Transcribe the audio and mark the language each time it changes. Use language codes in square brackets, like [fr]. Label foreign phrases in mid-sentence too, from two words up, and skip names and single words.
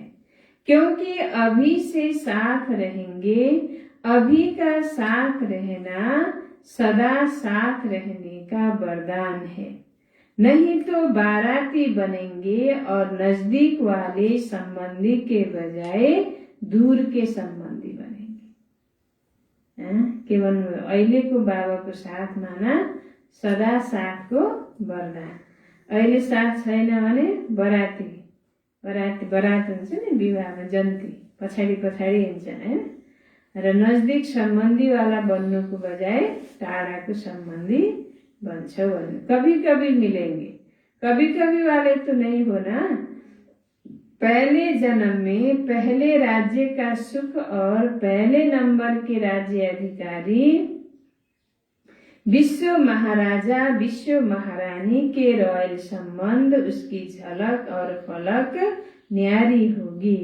[hi] क्योंकि अभी से साथ रहेंगे, अभी का साथ रहना सदा साथ रहने का वरदान है। नहीं तो बाराती बनेंगे और नजदीक वाले संबंधी के बजाय दूर के संबंधी बनेंगे। [ne] केवल अहिलेको बाबाको साथ माना सदा साथको वरदान। अहिले साथ छैन भने बराती बरात हुन्छ नि, विवाहमा जन्ती पछाडि हुन्छ हैन। र नजदीक सम्बन्धी वाला बन्नुको बजाय टाढाको सम्बन्धी बन्छ भन्नु। [hi] कभी कभी मिलेंगे, कभी कभी वाले तो नहीं होना। पहले जन्म में पहले राज्य का सुख और पहले नंबर के राज्य अधिकारी विश्व महाराजा विश्व महारानी के रॉयल संबंध, उसकी झलक और फलक न्यारी होगी।